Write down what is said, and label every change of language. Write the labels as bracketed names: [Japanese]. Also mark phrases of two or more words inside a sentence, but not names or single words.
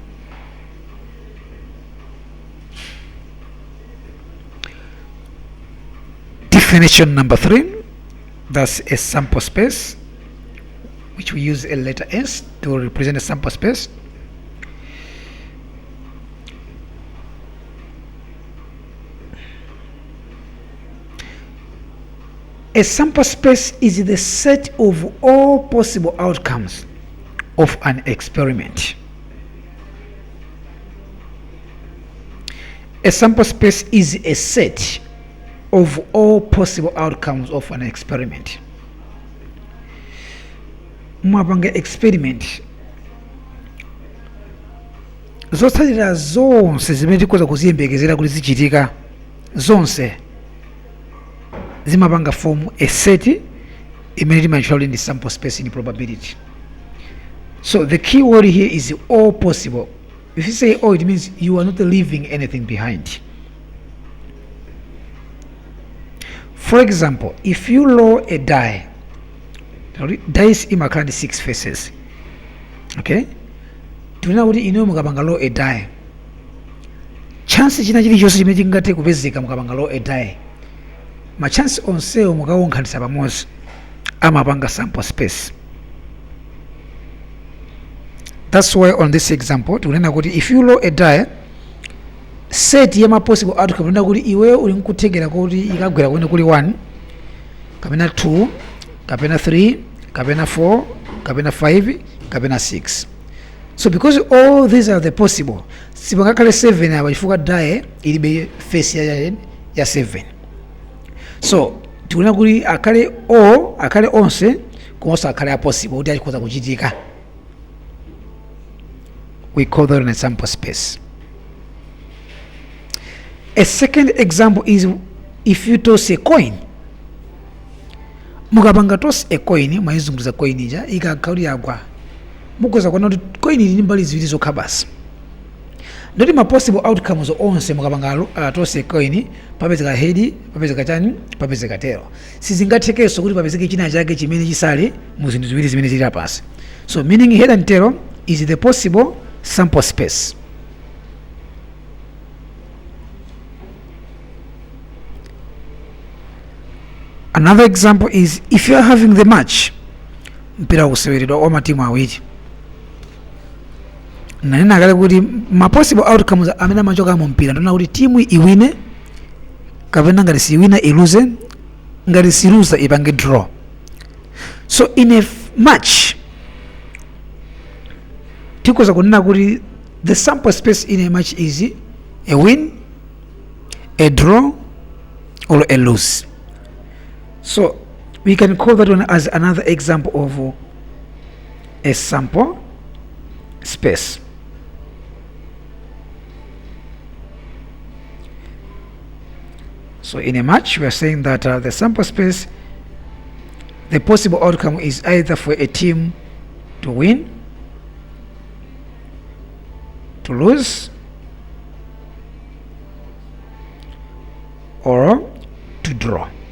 [English] Definition number 3, that's a sample space, which we use a letter S to represent a sample space. A sample space is the set of all possible outcomes of an experiment. A sample space is a set of all possible outcomes of an experiment. [Nyanja] Mwapanga experiment, zotsatira zonse zimene tikoza kuziyembekezera kuti zichitika zonse zimapanga [English] form a set [Nyanja] imene timatchula kuti ndi [English] sample space in probability. So the key word here is all possible. If you say all, it means you are not leaving anything behind. For example, if you roll a die, dice [Nyanja] imakhala ndi [English] 6 faces. [Nyanja] Okay, tunena kuti ino mukapanga [English] roll a die, [Nyanja] chance china chilichonse chimene chingathe kupezeka mukapanga [English] roll a die, [Nyanja] ma chance onsewo mukawonkhanitsa pamodzi amapanga sample space. [English] That's why on this example [Nyanja] tunena kuti [English] if you roll a die, [Nyanja] set ya [English] possible outcome [Nyanja] tunena kuti iwe uli nkuthekera kuti ikagwera kwene kuli 1 kapena 2 kapena 3 kapena 4 kapena 5 kapena 6. [English] So because all these are the possible, [Nyanja] sipangakhale 7 apa chifukwa die ilibe face ya 7. So tikunena kuti akhale onse komanso akhale a possible kuti achikhoza kuchitika. [English] We call that an sample space. A second example is if you toss a coin. [Nyanja] Mukapanga [English] toss a coin, [Nyanja] mayizunguza coin ija ikakhauli yagwa, mukoza kuona kuti coin ili ndi mbali ziwiri zokha basi. Ndoti ma [English] possible outcomes [Nyanja] onse mukapanga [English] toss a coin, [Nyanja] papezeka head, papezeka chani, papezeka tail. Sizingathekenso kuti papezeke china chake chimene chisale mu zinthu ziwiri zimene zili apasi. [English] So meaning head and tail is the possible sample space. Another example is if you are having the match, [Nyanja] mpira useweredwa wa matimu awiri, nanena kale kuti ma [English] possible outcomes [Nyanja] amene amachoka mu mpira ndona kuti timu iwine kapena ngati siwina iluze, ngati siluza ipange draw. [English] So in a match [Nyanja] tikoza kunena kuti [English] the sample space in a match is a win, a draw, or a lose. So we can call that one as another example of a sample space. So in a match we are saying that the sample space, the possible outcome is either for a team to win, to lose, or to draw.